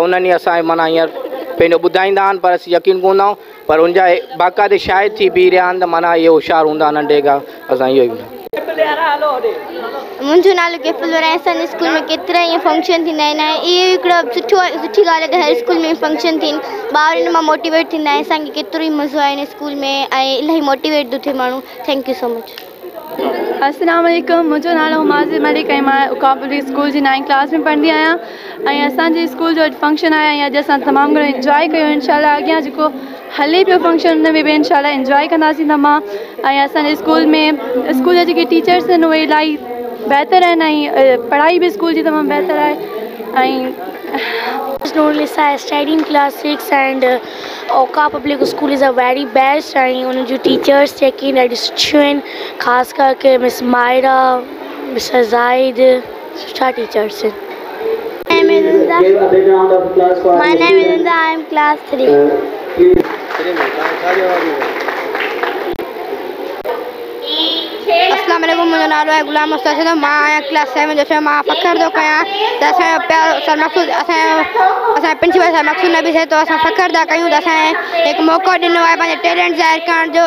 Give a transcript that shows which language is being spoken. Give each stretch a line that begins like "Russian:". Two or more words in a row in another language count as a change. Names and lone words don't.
Sindhi: उन्हनि ई असांजे माना हींअर पंहिंजो ॿुधाईंदा आहिनि पर असीं यकीन कोन आहियूं पर उनजा बाक़ाइदे शाइद थी बीह रहिया आहिनि त माना इहे होशियार हूंदा नंढे खां। असां इहो ई मुंहिंजो नालो केफुल आहे। असांजे स्कूल में केतिरा ईअं फंक्शन थींदा आहिनि ऐं इहो हिकिड़ो सुठी ॻाल्हि आहे त हर स्कूल में फंक्शन थियनि, ॿार इन मां मोटिवेट थींदा आहिनि, असांखे केतिरो ई मज़ो आहे इन स्कूल में ऐं इलाही मोटिवेट थो थिए माण्हू।
English: thank you so much.
Arabic: السلام عليكم,
Sindhi: मुंहिंजो नालो माज़िर मलिक ऐं मां उकाब पब्लिक स्कूल जी 9th क्लास में पढ़ंदी आहियां ऐं असांजे स्कूल जो फंक्शन आहे ऐं अॼु असां तमामु घणो इंजॉय कयो। इंशाल्लाह अॻियां जेको हले पियो फंक्शन उन में बि इंशाल्लाह इंजॉय कंदासीं तमामु। ऐं असांजे स्कूल जा जेके टीचर्स आहिनि उहे इलाही बहितर आहिनि ऐं पढ़ाई बि स्कूल जी तमामु बहितर आहे। ऐं
English: Nurlisa is studying class 6 and Oka Public School is a very best and
Sindhi: उन जो टीचर्स जेके ॾाढी सुठियूं आहिनि, ख़ासि करके मिस मायरा, मिस्टर ज़ाहिद, सुठा टीचर्स आहिनि।
English: My name is Inda, I am class 3.
Arabic: السلام عليكم,
Sindhi: मुंहिंजो नालो आहे गुलाम मुस्तफ़ा, मां आहियां क्लास 7 जो। मां फ़ख्रु थो कयां त असांजो प्यारो सर मक़सूद असांजे प्रिंसिपल सर मक़सूद नबी साहिब, तो असां फ़ख्रु था कयूं त असांखे हिकु मौक़ो ॾिनो आहे पंहिंजे टैलेंट ज़ाहिर करण जो।